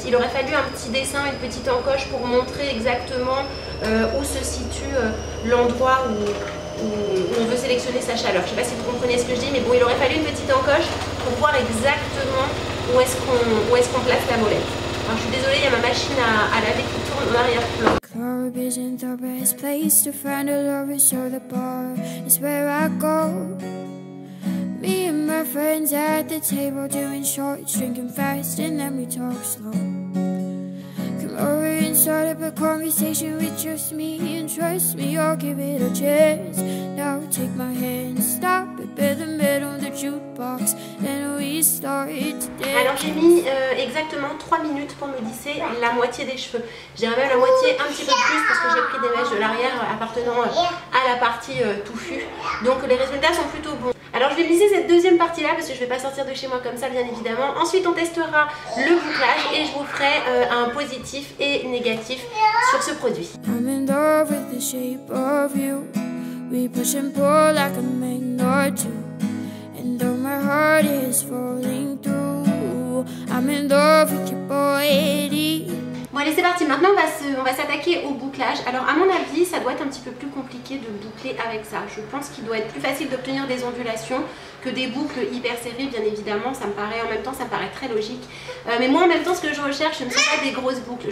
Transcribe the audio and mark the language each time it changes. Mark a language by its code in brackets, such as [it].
[fr] Il aurait fallu un petit dessin, une petite encoche pour montrer exactement où se situe l'endroit où on veut sélectionner sa chaleur. Je ne sais pas si vous comprenez ce que je dis, mais bon, il aurait fallu une petite encoche pour voir exactement où est-ce qu'on place la molette. Alors, je suis désolée, il y a ma machine à laver qui tourne en arrière-plan. [en] Club isn't the best place to find a lover, so the bar is where I go. Me and my friends at the table doing shots, drinking fast and then we talk slow. Come over and start up a conversation with just me, and trust me, I'll give it a chance. Now take my hand, stop it by the middle of the jukebox, and we start today. [fr] Alors j'ai mis exactement 3 minutes pour me lisser la moitié des cheveux. Je dirais même la moitié, un petit peu plus parce que j'ai pris des mèches de l'arrière appartenant à la partie touffue. Donc les résultats sont plutôt bons. Alors je vais lisser cette deuxième partie là parce que je vais pas sortir de chez moi comme ça bien évidemment. Ensuite on testera le bouclage et je vous ferai un positif et négatif sur ce produit. [en] I'm in love with the shape of you. We push and pull like a magnet too. And though my heart is falling through, I'm in love with your body. [fr] Bon allez c'est parti, maintenant on va s'attaquer au bouclage. Alors à mon avis ça doit être un petit peu plus compliqué de boucler avec ça. Je pense qu'il doit être plus facile d'obtenir des ondulations que des boucles hyper serrées bien évidemment. Ça me paraît en même temps, ça me paraît très logique. Mais moi en même temps ce que je recherche ce ne sont pas des grosses boucles.